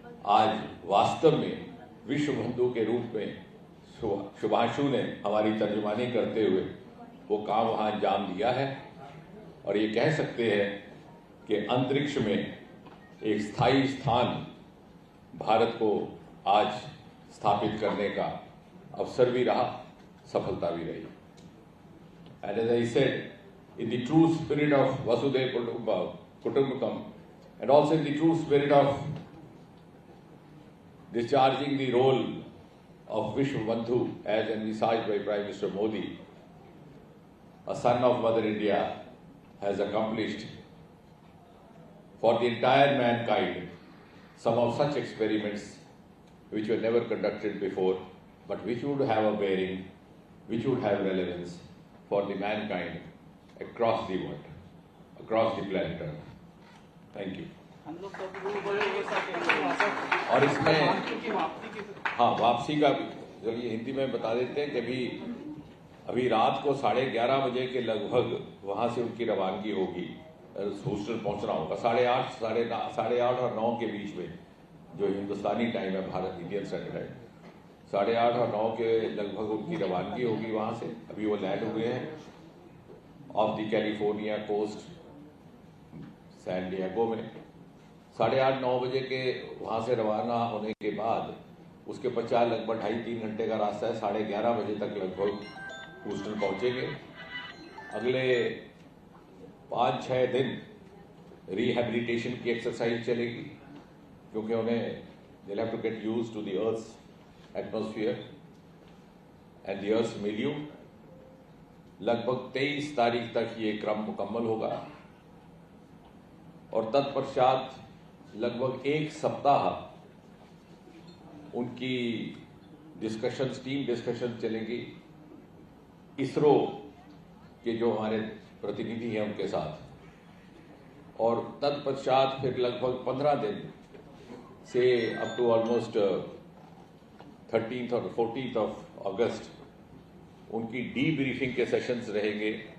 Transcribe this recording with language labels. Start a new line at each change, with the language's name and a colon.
Hindi: आज वास्तव में विश्व बंधु के रूप में शुभांशु ने हमारी तर्जुमानी करते हुए वो काम वहाँ अंजाम दिया है, और ये कह सकते हैं कि अंतरिक्ष में एक स्थायी स्थान भारत को आज स्थापित करने का अवसर भी रहा, सफलता भी रही।
English: And as I said, in the true spirit of Vasudev Kutumbakam, and also in the true spirit of discharging the role of Vishwa Bandhu as envisaged by Prime Minister Modi, a son of Mother India has accomplished for the entire mankind some of such experiments which were never conducted before, but which would have a bearing, which would have relevance for the mankind across the world, across the planet Earth. Thank you.
Hindi: और इसमें हाँ, वापसी का भी चलिए हिंदी में बता देते हैं कि अभी रात को 11:30 बजे के लगभग वहाँ से उनकी रवानगी होगी, ह्यूस्टन पहुँचना होगा 8:30 और 9 के बीच में, जो हिंदुस्तानी टाइम है, भारत इंडियन स्टैंडर्ड टाइम, 8:30 और 9 के लगभग उनकी रवानगी होगी वहाँ से। अभी वो लैंड हुए हैं
English: off the California coast
Hindi: San Diego में। 8:30-9 बजे के वहाँ से रवाना होने के बाद उसके पश्चात लगभग 2.5-3 घंटे का रास्ता है, 11:30 बजे तक लगभग ह्यूस्टन पहुँचेंगे। अगले 5-6 दिन रिहैबिलिटेशन की एक्सरसाइज चलेगी, क्योंकि उन्हें
English: they'll have to get used to the Earth's atmosphere and the Earth's milieu।
Hindi: लगभग 23 तारीख तक ये क्रम मुकम्मल होगा, और तत्पश्चात लगभग 1 सप्ताह उनकी डिस्कशंस, टीम डिस्कशन चलेगी इसरो के जो हमारे प्रतिनिधि हैं उनके साथ, और तत्पश्चात फिर लगभग 15 दिन से
English: up to almost 13th
Hindi: और 14th ऑफ अगस्त उनकी डीब्रीफिंग के सेशंस रहेंगे।